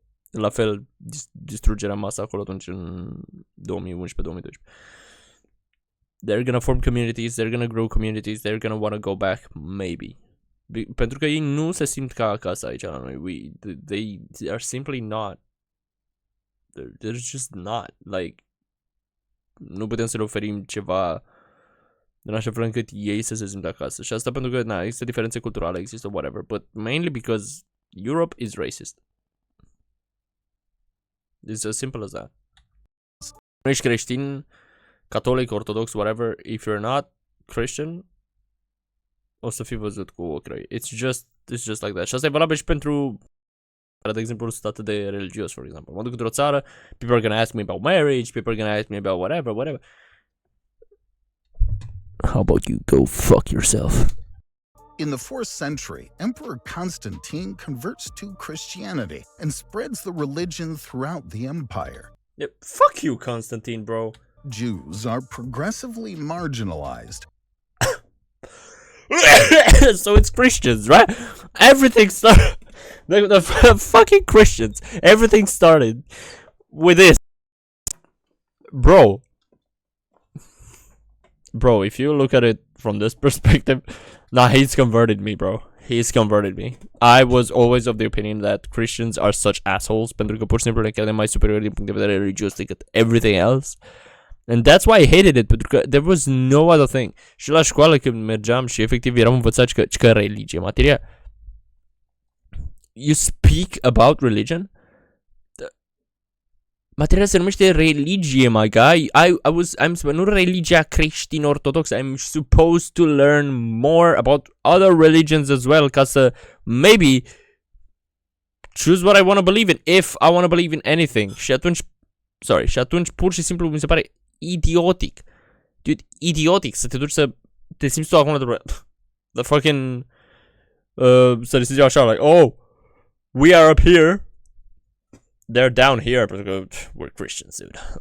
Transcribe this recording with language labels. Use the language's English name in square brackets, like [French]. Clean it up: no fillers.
[Romanian] La fel, distrugerea masă acolo atunci în 2011-2012. [English] They're gonna form communities, they're gonna grow communities, they're gonna wanna go back, maybe. [Romanian] Pentru că ei nu se simt ca acasă aici la noi. [English] They are simply not. They're just not. [Romanian] Like, nu putem să le oferim ceva în așa fel încât ei să se simtă acasă. Și asta pentru că, na, există diferențe culturale, există whatever, [English] but mainly because Europe is racist. It's as simple as that. [Romanian] Nu ești creștin, catolic, ortodox, [English] whatever, if you're not [Romanian] Christian, o să fii văzut cu ochi răi. [English] It's just like that. [Romanian] Și asta e valabil și pentru, de exemplu, sunt atât de religios, for example. Mă duc într-o țară, [English] people are gonna ask me about marriage, people are gonna ask me about whatever. How about you go fuck yourself? In the 4th century, Emperor Constantine converts to Christianity and spreads the religion throughout the empire. Yeah, fuck you, Constantine, bro. Jews are progressively marginalized. So it's Christians, right? Everything started. The fucking Christians. Everything started with this. Bro, if you look at it from this perspective, nah, he's converted me, bro. He's converted me. I was always of the opinion that Christians are such assholes [Romanian] pentru că pur și simplu le credem mai superiori din punct de vedere religios decât [English] everything else. And that's why I hated it, [Romanian] pentru că [English] there was no other thing. [Romanian] Și la școală când mergeam și efectiv eram învățați că religie, materia. [English] You speak about religion? [Romanian] Materia se numește religie, [English] my guy. [Romanian] I'm nu religia creștin-ortodoxă. [English] I'm supposed to learn more about other religions as well, [Romanian] ca să [English] maybe choose what I want to believe in, if I want to believe in anything. [Romanian] Și atunci pur și simplu mi se pare idiotic. Dude, idiotic să te duci să te simți tu acum [English] the fucking [Romanian] să le zici așa, [English] like, oh, we are up here, they're down here, [Romanian] pentru că [English] we're Christians, dude.